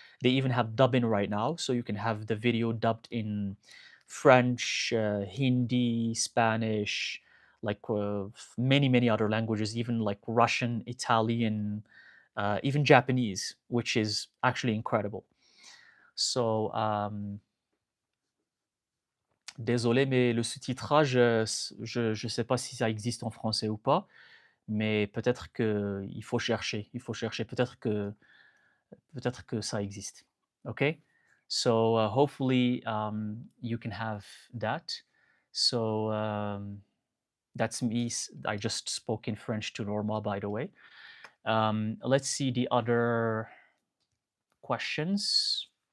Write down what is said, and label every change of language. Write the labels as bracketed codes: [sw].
[en] They even have dubbing right now, so you can have the video dubbed in French, Hindi, Spanish, like many many other languages, even like Russian, Italian, even Japanese, which is actually incredible. [fr] So, désolé, mais le sous-titrage, je sais pas si ça existe en français ou pas, mais peut-être qu'il faut chercher. Il faut chercher. Peut-être que ça existe. Okay? [en] So, hopefully, you can have that. So, that's me. I just spoke in French to Norma, by the way. Let's see the other questions.